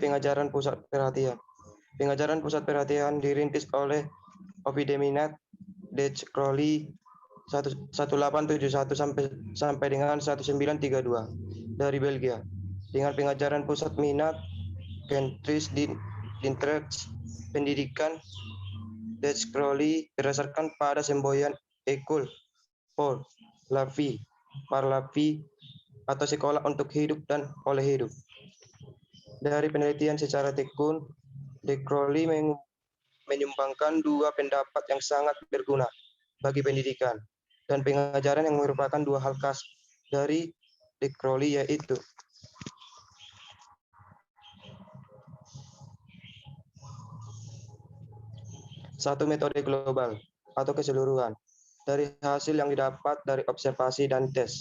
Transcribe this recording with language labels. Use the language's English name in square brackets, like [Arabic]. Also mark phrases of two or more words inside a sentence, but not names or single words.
[Indonesian] Pengajaran pusat perhatian. Pengajaran pusat perhatian dirintis oleh Ovid Minat, Dutch Crowley 1871 sampai dengan 1932 dari Belgia. Dengan pengajaran pusat minat Kentris Dintrecht pendidikan Dutch Crowley berdasarkan pada semboyan [French] École pour la vie, par la vie, [Indonesian] atau sekolah untuk hidup dan oleh hidup. Dari penelitian secara tekun, De Crowley menyumbangkan dua pendapat yang sangat berguna bagi pendidikan dan pengajaran yang merupakan dua hal khas dari De Crowley, yaitu satu, metode global atau keseluruhan dari hasil yang didapat dari observasi dan tes.